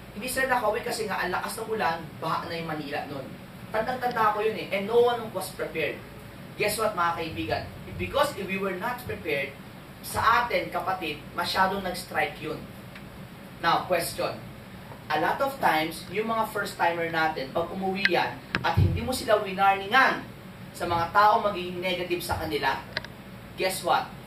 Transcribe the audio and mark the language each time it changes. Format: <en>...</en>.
<tl>Hindi sila nakauwi kasi nga ang lakas ng ulan, baha na yung Manila noon. Tandang-tanda ko yun eh,</tl> <en>and no one was prepared. Guess what</en> <tl>mga kaibigan?</tl> <en>Because if we were not prepared,</en> <tl>sa atin, kapatid,</tl> <en>masyadong nag-strike yun. Now, question. A lot of times,</en> <tl>yung mga first-timer natin, pag umuwi yan, at hindi mo sila winarningan sa mga tao magiging negative sa kanila,</tl> <en>guess what?</en>